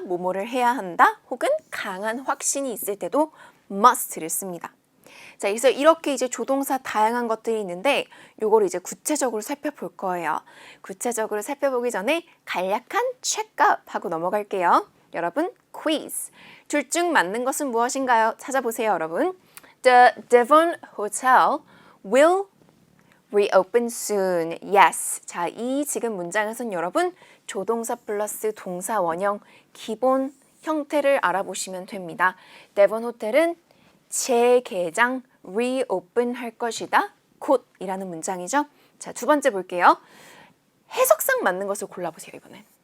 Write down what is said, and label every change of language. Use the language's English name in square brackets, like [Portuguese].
[Korean] 뭐뭐를 해야 한다 혹은 강한 확신이 있을 때도 must를 씁니다. 자, 그래서 이렇게 이제 조동사 다양한 것들이 있는데 요거를 이제 구체적으로 살펴볼 거예요. 구체적으로 살펴보기 전에 간략한 체크업 하고 넘어갈게요. 여러분, quiz. 둘 중 맞는 것은 무엇인가요? 찾아보세요, 여러분. [English] The Devon Hotel will reopen soon. Yes. [Korean] 자, 이 지금 문장에서는 여러분 조동사 플러스 동사 원형 기본 형태를 알아보시면 됩니다. 데본 호텔은 재개장 reopen 할 것이다. 곧이라는 문장이죠. 자, 두 번째 볼게요. 해석상 맞는 것을 골라보세요, 이번엔.